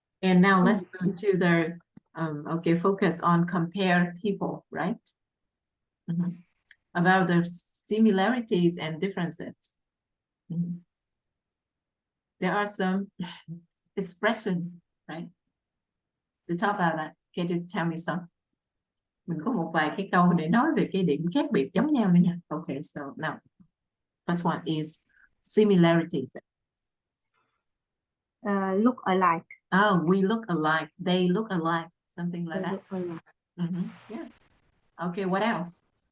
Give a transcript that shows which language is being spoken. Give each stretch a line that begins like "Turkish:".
English: And now let's go to the okay, focus on compare people, right? About the similarities and differences. There are some expression, right? To talk about that. Can you tell me some?
Vietnamese: Mình có một vài cái câu để nói về cái điểm khác biệt giống nhau nữa nha.
English: Okay, so now first one is similarity. Look alike. Oh, we look alike. They look alike. Something like They that. look alike. Yeah. Okay, what else?